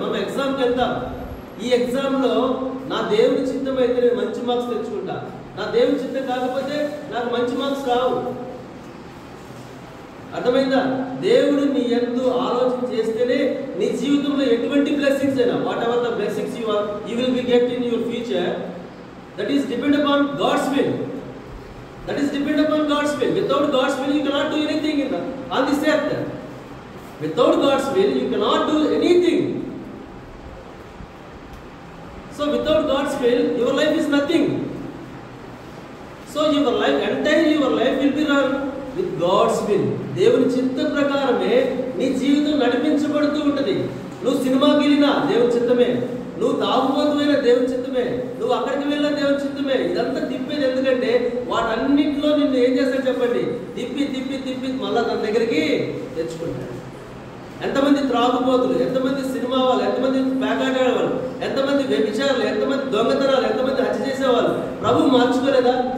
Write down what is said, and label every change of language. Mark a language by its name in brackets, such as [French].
[Telugu] మనం ఎగ్జామ్కి వెళ్తాం, ఈ ఎగ్జామ్లో నా దేవుని చిత్తం అయితే నేను మంచి మార్క్స్ తెచ్చుకుంటా, నా దేవుని చిత్తం కాకపోతే నాకు మంచి మార్క్స్ రావు. అర్థమైందా? దేవుడు నీ యందు ఆలోచన చేస్తేనే నీ జీవితంలో ఎటువంటి బ్లెస్సింగ్స్ అయినా, [English] Whatever the blessings you will be get in your future, that is depend upon God's will. Without God's will you cannot do anything on this earth. Without God's will you cannot do anything. So without God's will your life is nothing. So your life, entire your life will be run with God's will. [Telugu] దేవుని చిత్త ప్రకారమే నీ జీవితం నడిపించబడుతూ ఉంటుంది. నువ్వు సినిమాకి వెళ్ళినా దేవుని చిత్తమే, నువ్వు తాగుబోతువైన దేవుని చిత్తమే, నువ్వు అక్కడికి వెళ్ళిన దేవుని చిత్తమే. ఇదంతా తిప్పేది ఎందుకంటే వాటన్నింటిలో నిన్ను ఏం చేస్తాడు చెప్పండి? తిప్పి తిప్పి తిప్పి మళ్ళా తన దగ్గరికి తెచ్చుకుంటాడు. ఎంతమంది త్రాగుబోతులు, ఎంతమంది సినిమా వాళ్ళు, ఎంతమంది పేకాటాడే వాళ్ళు, ఎంతమంది వ్యభిచారులు, ఎంతమంది దొంగతనాలు, ఎంతమంది హత్య చేసేవాళ్ళు ప్రభు మార్చుకోలేదా?